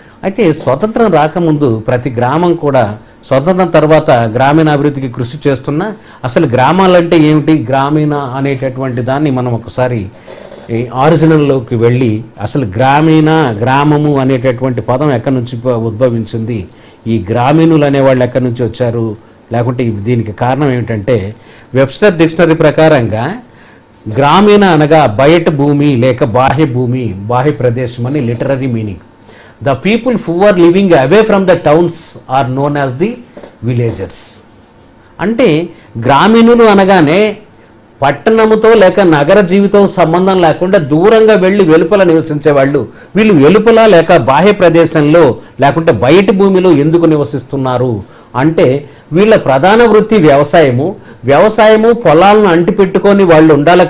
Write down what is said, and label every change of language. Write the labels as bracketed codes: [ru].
[te] అయితే స్వతంత్రం రాకముందు ప్రతి గ్రామం కూడా స్వతంత్రం తర్వాత గ్రామీణ అభివృద్ధికి కృషి చేస్తున్నా అసలు గ్రామాలంటే ఏమిటి, గ్రామీణ అనేటటువంటి దాన్ని మనం ఒకసారి ఆరిజినల్లోకి వెళ్ళి అసలు గ్రామము అనేటటువంటి పదం ఎక్కడి నుంచి ఉద్భవించింది, ఈ గ్రామీణులు అనేవాళ్ళు ఎక్కడి నుంచి వచ్చారు, లేకుంటే దీనికి కారణం ఏమిటంటే వెబ్స్టర్ డిక్షనరీ ప్రకారంగా గ్రామీణ అనగా బయట భూమి లేక బాహ్య భూమి, బాహ్య ప్రదేశం అని literary meaning. [en] The people who are living away from the towns are known as the villagers. [te] అంటే గ్రామీణులు అనగానే పట్టణముతో లేక నగర జీవితం సంబంధం లేకుండా దూరంగా వెళ్ళి వెలుపల నివసించే వాళ్ళు. వీళ్ళు వెలుపల లేక బాహ్య ప్రదేశంలో లేకుంటే బయటి భూమిలో ఎందుకు నివసిస్తున్నారు అంటే వీళ్ళ ప్రధాన వృత్తి వ్యవసాయము పొలాలను అంటిపెట్టుకొని వాళ్ళు ఉండాలి.